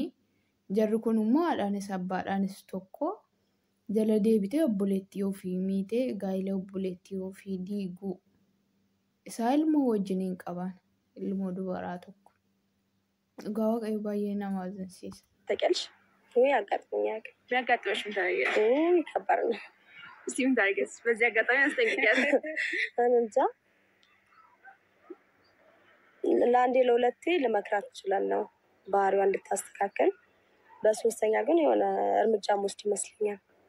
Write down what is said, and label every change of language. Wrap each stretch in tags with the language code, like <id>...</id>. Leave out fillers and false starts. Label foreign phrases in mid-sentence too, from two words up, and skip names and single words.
<om>Jarri kun immoo haadhaanis abbaadhaanis tokko. Jala deebitee obboleettii ofii miitee gaa'ela obboleettii ofii diiguu. Isaa ilmoo wajjiniin qaban ilmoo dubaraa tokko. Dhugaa waaqayyo baay'ee nama ajaa'ibsiisa.</om> <am>ታውቂያለሽ ወይ? አጋጥሞኛል። ቢያጋጥመሽ ምን ታደርጊያለሽ? ከባድ ነው። እስቲ ምን ታደርጊያለሽ? በዚህ አጋጣሚ አስጠንቅቂያለሽ። እንጃ ለአንዴ ለሁለቴ ልመክራት እችላለሁ ባህሪዋ እንድታስተካከል። በሶስተኛ ግን የሆነ እርምጃ መውሰድ ይመስለኛል።</am>